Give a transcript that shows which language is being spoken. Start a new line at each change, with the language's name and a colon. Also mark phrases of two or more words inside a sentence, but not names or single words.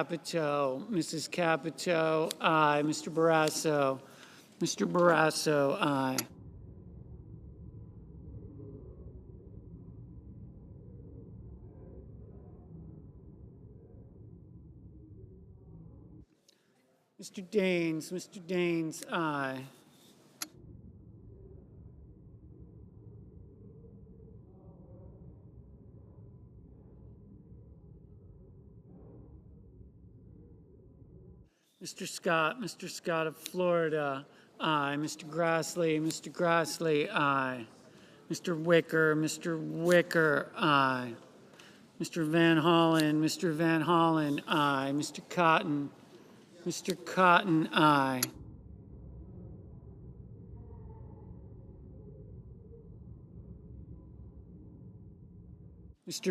English: Capito, aye. Mr. Barrasso, aye. Mr. Daines, aye. Mr. Scott of Florida, aye. Mr. Grassley, aye. Mr. Wicker, aye. Mr. Van Hollen, aye. Mr. Cotton, aye. Mr.